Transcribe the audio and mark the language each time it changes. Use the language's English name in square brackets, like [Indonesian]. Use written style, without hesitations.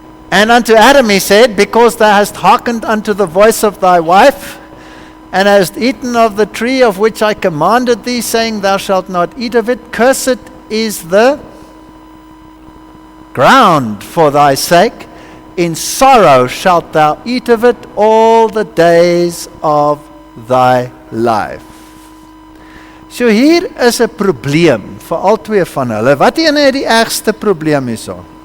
[English] And unto Adam he said, because thou hast hearkened unto the voice of thy wife, and hast eaten of the tree of which I commanded thee, saying, thou shalt not eat of it, cursed is the ground for thy sake. In sorrow shalt thou eat of it all the days of thy life. [Afrikaans] So hier is 'n probleem vir al twee van hulle. Wat een het die ergste probleem hierso?